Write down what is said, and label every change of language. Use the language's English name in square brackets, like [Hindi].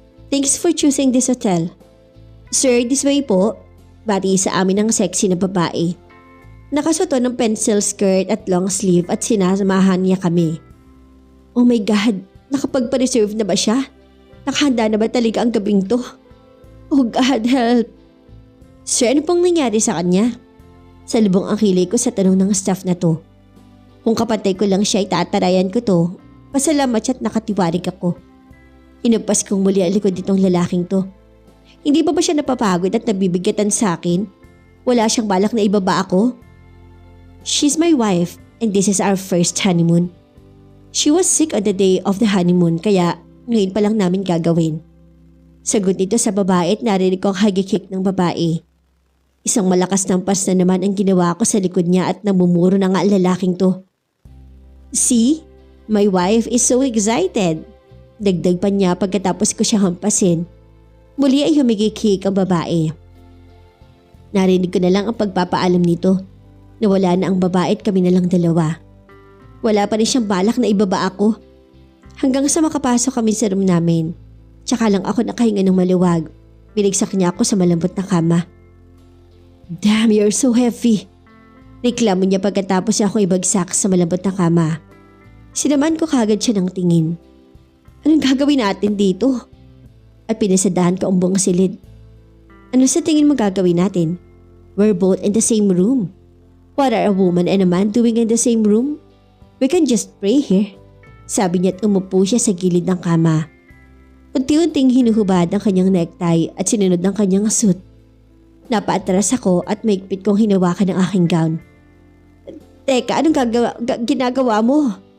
[English] Thanks for choosing this hotel. Sir, this way po. [Filipino] Bati sa amin ang sexy na babae. Nakasuot ng pencil skirt at long sleeve at sinasamahan niya kami. Oh my God, nakapagpa-reserve na ba siya? Nakahanda na ba talaga ang gabing to? [English] Oh God, help! [Filipino] Sir, ano pong nangyari sa kanya? Salubong ang kilay ko sa tanong ng staff na to. Kung kapatay ko lang siya, itatarayan ko to. Pasalamat siya at nakatiwarig ako. Inampas kong muli ang likod nitong lalaking to. Hindi ba siya napapagod at nabibigatan sa akin? Wala siyang balak na ibaba ako? [English] She's my wife and this is our first honeymoon. She was sick on the day of the honeymoon [Filipino] kaya ngayon pa lang namin gagawin. Sagot nito sa babae at narinig ko ang hagikik ng babae. Isang malakas na ampas na naman ang ginawa ko sa likod niya at namumuro na nga ang lalaking to. [English] See? My wife is so excited. [Filipino] Dagdag pa niya pagkatapos ko siya hampasin. Muli ay humigikik ang babae. Narinig ko na lang ang pagpapaalam nito. Nawala na ang babae at kami na lang dalawa. Wala pa rin siyang balak na ibaba ako. Hanggang sa makapasok kami sa room namin. Tsaka lang ako nakahinga ng maluwag. Binigsak niya ako sa malambot na kama. [English] Damn, you're so heavy. [Filipino] Reklamo niya pagkatapos niya akong ibagsak sa malambot na kama. Sinaman ko kagad siya ng tingin. Anong gagawin natin dito? At pinasadahan ko ang buong silid. Ano sa tingin mo gagawin natin? [English] We're both in the same room. What are a woman and a man doing in the same room? We can just pray here. [Filipino] Sabi niya at umupo siya sa gilid ng kama. Unti-unting hinuhubad ang kanyang necktie at sinunod ang kanyang suit. Napaatras ako at maigpit kong hinawakan ang aking gown. Teka, anong ginagawa mo?